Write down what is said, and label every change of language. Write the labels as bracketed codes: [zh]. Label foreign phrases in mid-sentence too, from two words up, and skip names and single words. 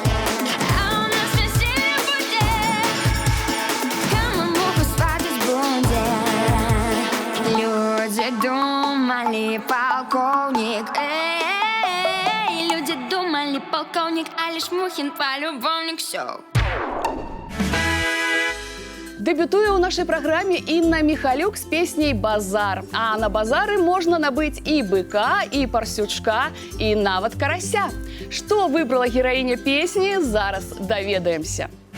[ru] А у нас веселье будет. Камар муху сватать будет. Люди думали, полковник. Люди думали, полковник, а лишь Мухин полюбовник. Все. [be] Дэбютуе ў нашай праграме Інна Міхалюк з песняй «Базар». А на базары можна набыць і быка, і парсючка, і нават карася. Што выбрала гераіня песні, зараз даведаемся.